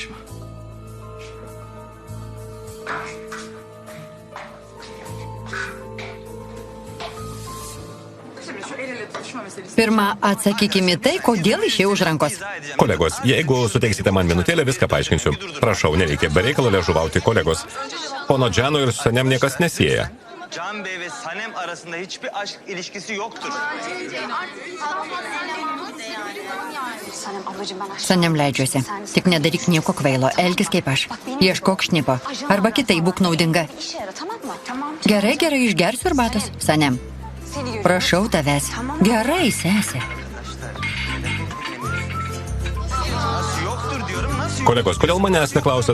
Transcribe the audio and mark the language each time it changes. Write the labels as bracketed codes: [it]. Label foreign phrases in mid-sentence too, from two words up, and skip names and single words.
[lt] Pirma, atsakykime tai, kodėl išėjau už rankos. Kolegos, jeigu suteiksite man minutėlę, viską paaiškinsiu. Prašau, nereikia be reikalo liežuvauti, kolegos. Pono Džano ir Sanem niekas nesieja. [tr] Can Bey ve Sanem arasında hiçbir aşk ilişkisi yoktur. [lt] Sanem leidžiuosi. Tik nedaryk nieko kvailo. Elkis kaip aš. Ieškok šnipo. Arba kitai būk naudinga. Gerai, išgersiu arbatos. Sanem. Prašau tavęs. Gerai, sesė. Kolegos, kodėl manęs neklausėt?